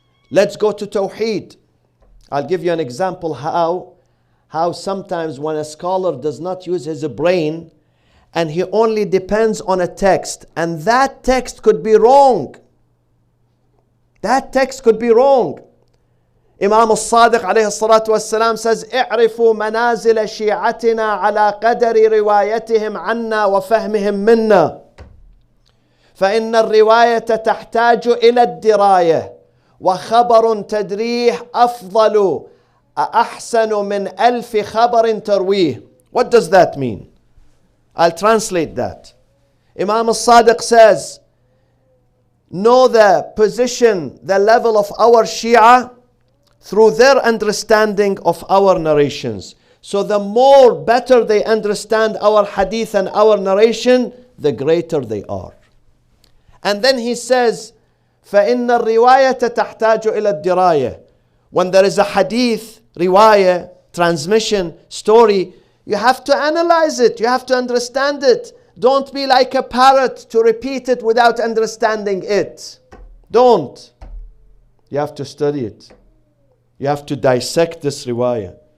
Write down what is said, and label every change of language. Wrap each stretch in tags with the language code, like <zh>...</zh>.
<en>Let's go to Tawheed. I'll give you an example how sometimes when a scholar does not use his brain and he only depends on a text, and that text could be wrong. That text could be wrong. Imam al-Sadiq alayhi salatu wassalam says,</en> <ar>اعرفوا منازل شيعتنا على قدر روايتهم عنا وفهمهم منا. فإن الرواية تحتاج إلى الدراية وخبر تدريه أفضل أحسن من ألف خبر ترويه.</ar> <en>What does that mean? I'll translate that. Imam al-Sadiq says, know the position, the level of our Shia through their understanding of our narrations. So the more better they understand our hadith and our narration, the greater they are. And then he says,</en> <ar>فَإِنَّ الرِّوَايَةَ تَحْتَاجُ إِلَى الدِّرَايَةِ.</ar> <en>When there is a hadith, riwayah, transmission, story, you have to analyze it, you have to understand it. Don't be like a parrot to repeat it without understanding it. Don't. You have to study it. You have to dissect this riwayah.</en>